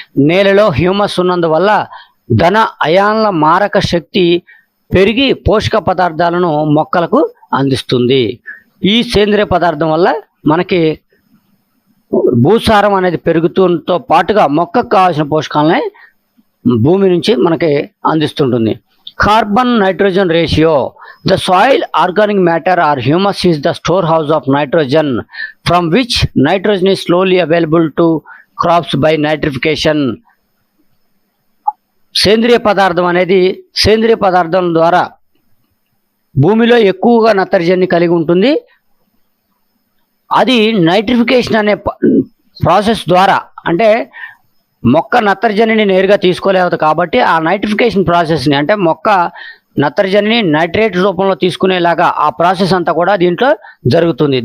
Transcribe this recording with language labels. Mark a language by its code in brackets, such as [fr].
[te] నేలలో హ్యూమస్ ఉన్నందువల్ల ఘన అయాన్ల మారక శక్తి పెరిగి పోషక పదార్థాలను మొక్కలకు అందిస్తుంది. ఈ సేంద్రియ పదార్థం వల్ల మనకి భూసారం అనేది పెరుగుతుంతో పాటుగా మొక్కకు కావాల్సిన పోషకాలని భూమి నుంచి మనకి అందిస్తుంటుంది. [en] Carbon nitrogen ratio. The soil organic matter or humus is the storehouse of nitrogen from which nitrogen is slowly available to crops by nitrification. [te] సేంద్రియ పదార్థం అనేది సేంద్రియ పదార్థం ద్వారా భూమిలో ఎక్కువగా నత్రజనిని కలిగి ఉంటుంది. అది నైట్రిఫికేషన్ అనే ప్రాసెస్ ద్వారా, అంటే మొక్క నత్రజనిని నేరుగా తీసుకోలేదు కాబట్టి ఆ నైట్రిఫికేషన్ ప్రాసెస్ని, అంటే మొక్క నత్రజనిని నైట్రేట్ రూపంలో తీసుకునేలాగా ఆ ప్రాసెస్ అంతా కూడా దీంట్లో జరుగుతుంది.